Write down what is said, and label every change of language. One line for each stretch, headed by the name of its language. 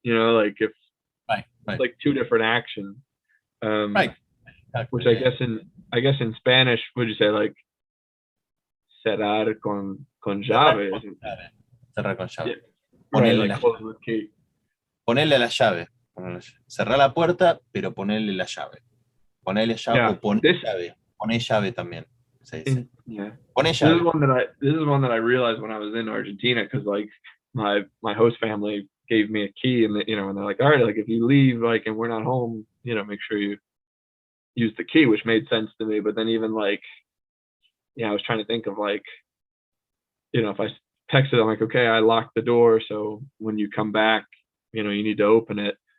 English: Like if right. like two different actions. Right. Exactly, Which I guess in Spanish, would you say like
Spanish: cerrar con llave? Cerrar con llave.
English: Yeah. Right, like close with key.
Spanish: Ponerle la llave. Cerrar la puerta, pero ponerle la llave. Ponerle llave,
English: Yeah.
Spanish: o poner llave. Poner llave también se dice.
English: Yeah.
Spanish: Poner llave.
English: This is one that I realized when I was in Argentina, because like my host family gave me a key, and and they're like, all right, like if you leave, like, and we're not home, make sure you use the key, which made sense to me. But then even like, I was trying to think of like, if I texted, I'm like, okay, I locked the door, so when you come back, you need to open it.